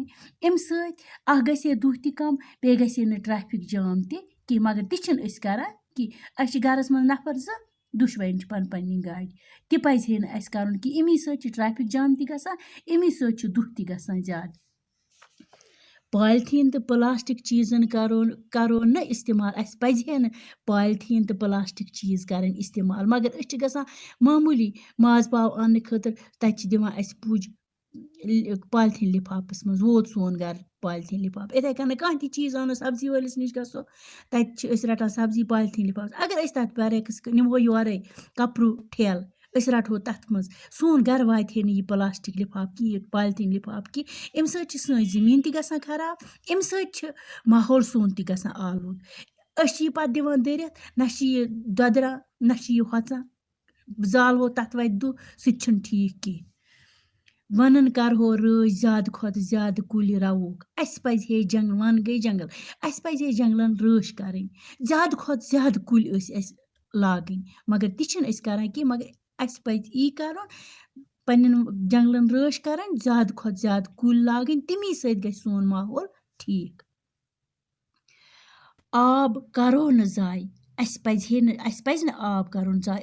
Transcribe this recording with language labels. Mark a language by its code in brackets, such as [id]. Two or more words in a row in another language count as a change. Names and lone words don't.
[ks] एम सत अख गसे दुह ति कम बे गसे न ट्रैफिक जाम ति कि मगर ति छन अस करन कि अस छ गरस मज नफर 2 दुशवैन पन पन्नी गाड़ी ति पज है न अस करन कि इमी सत छ ट्रैफिक जाम ति गसान इमी सत छ दुह ति गसान ज्यादा। पॉलिथीन तो प्लास्टिक चीज़न करो न इस्तेमाल। अस पज है न पॉलिथीन तो प्लास्टिक चीज़ करन इस्तेमाल मगर अस छ गसान मामूली माज पाव आनने खतर तत छ दिवान अस पुज पॉलिथीन लिफाफस मज वोत सोन घर पॉलिथीन लिफाफ। इथे कन कह ति चीज़ आनो सब्जी वालिस निश गसो तत छ अस रटान सब्जी पॉलिथीन लिफाफ। अगर अस तत बरक्स निमो योरे कपरू ठेल अस रटो तथ मज सोन घर वात है न प्लास्टिक लिफाफ कि पॉलिथीन लिफाफ कि अम सत छ सन जमीन ति गसान खराब अम सत छ माहौल सोन ति गसान आलूद। अस छ पत दिवान दरित न छ यह ददरान न छ यह होचन जालवो तथ वत दुह सत छन ठीक की। वनन करहो रज ज्यादा खोत ज्यादा कुल रवोक। अस पज है जंगल वन गई जंगल अस पज है जंगलन रश करन ज्यादा खोत ज्यादा कुल अस लागन मगर ति छन अस करन कि मगर अस पज यी करन पन्न जंगलन रश करन ज्यादा खोत ज्यादा कुल लागन तिमी सत गई सोन माहौल ठीक। आब करो न जाय अस पज न आब करुन जाय।